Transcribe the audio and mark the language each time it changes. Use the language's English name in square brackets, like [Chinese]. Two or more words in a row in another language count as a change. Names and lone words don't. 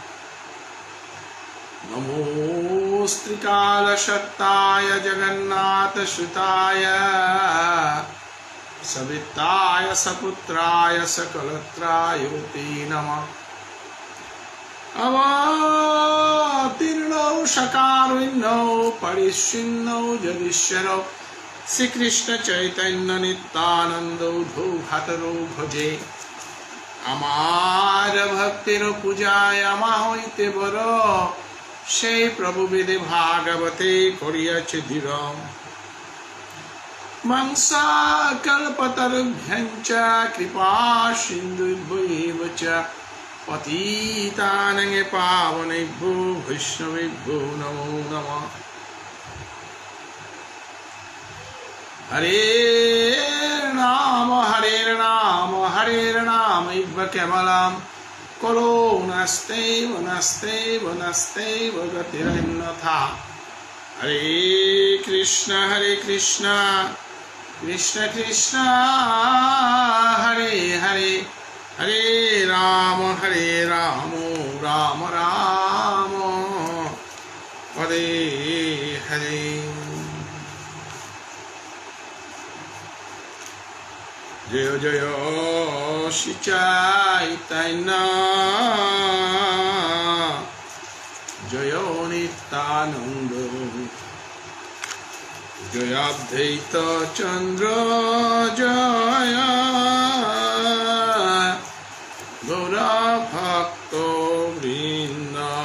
[Sanskrit] नमोऽस्त्रिकालशक्ताय जगन्नाथसुताय सविताय सपुत्राय सकलत्राय ते नमः। अवतीर्णौ सकारुण्यौ परिच्छिन्नौ जगदीश्वरौ श्रीकृष्ण चैतन्य नित्यानन्दौ धौघातरौ भजे। [Bangla] আমার ভক্তির পূজায় আমা হইতে বড় সেই প্রভু বেদে ভাগবতে করিয়াছে দৃঢ়। [Sanskrit] মংসা কল্পতরুভ্যঞ্চ কৃপা সিন্ধুভ্যৈব চ পতিতানাং পাবনেভ্যো বৈষ্ণবেভ্যো নমো নমঃ। হরে নাম ইব কেবলম করুণাস্তেব নাস্তেব নাস্তেব গতিরন্যথা। হরে কৃষ্ণ কৃষ্ণ কৃষ্ণ হরে হরে হরে রাম রাম রাম হরে হরে। [Bangla] জয় জয় শ্রী চৈতন্য জয় নিত্যানন্দ জয় অদ্বৈত চন্দ্র জয় গৌর ভক্ত বৃন্দ।